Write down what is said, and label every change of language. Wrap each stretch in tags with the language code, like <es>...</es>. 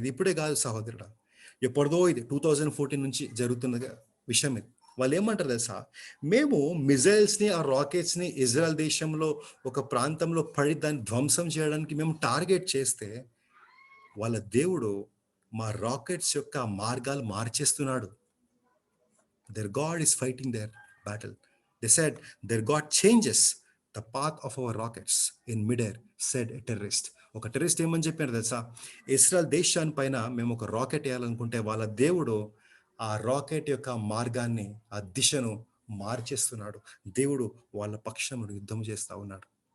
<te>ఇది ఇప్పుడే కాదు సహోదరుడు, ఎప్పటిదో ఇది 2014 నుంచి జరుగుతున్న విషయం ఇది. వాళ్ళు ఏమంటారు తెలుసా, మేము మిజైల్స్ని, ఆ రాకెట్స్ని ఇజ్రాయెల్ దేశంలో ఒక ప్రాంతంలో పడి దాన్ని ధ్వంసం చేయడానికి మేము టార్గెట్ చేస్తే వాళ్ళ దేవుడు మా రాకెట్స్ యొక్క మార్గాలు మార్చేస్తున్నాడు.</te> <en>their God is fighting their battle. They said their God changes the path of our rockets in midair, said a terrorist.</en> <te>ఒక టెర్రరిస్ట్ ఏమని చెప్పారు తెలుసా, ఇస్రాయల్ దేశాన్ని పైన మేము ఒక రాకెట్ వేయాలనుకుంటే వాళ్ళ దేవుడు ఆ రాకెట్ యొక్క మార్గాన్ని, ఆ దిశను మార్చేస్తున్నాడు. దేవుడు వాళ్ళ పక్షంలో యుద్ధం చేస్తా ఉన్నాడు.</te>